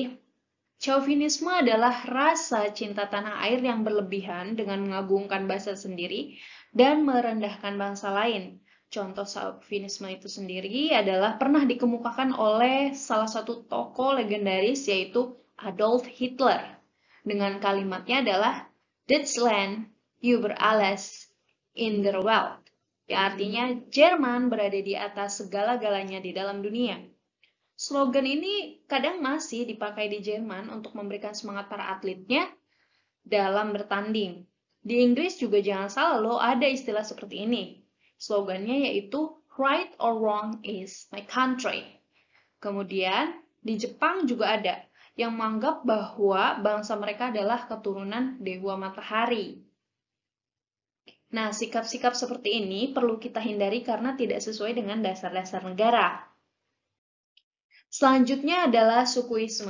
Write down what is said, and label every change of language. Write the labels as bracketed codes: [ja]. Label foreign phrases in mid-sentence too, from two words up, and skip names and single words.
[id] Chauvinisme adalah rasa cinta tanah air yang berlebihan dengan mengagungkan bahasa sendiri dan merendahkan bangsa lain. Contoh chauvinisme itu sendiri adalah pernah dikemukakan oleh salah satu tokoh legendaris yaitu Adolf Hitler. Dengan kalimatnya adalah [de] Deutschland über alles in der Welt. [id] Yang artinya Jerman berada di atas segala-galanya di dalam dunia. Slogan ini kadang masih dipakai di Jerman untuk memberikan semangat para atletnya dalam bertanding. Di Inggris juga jangan salah loh, ada istilah seperti ini. Slogannya yaitu [en] Right or Wrong is my country. [id] Kemudian di Jepang juga ada yang menganggap bahwa bangsa mereka adalah keturunan dewa matahari. Nah, sikap-sikap seperti ini perlu kita hindari karena tidak sesuai dengan dasar-dasar negara. Selanjutnya adalah sukuisme.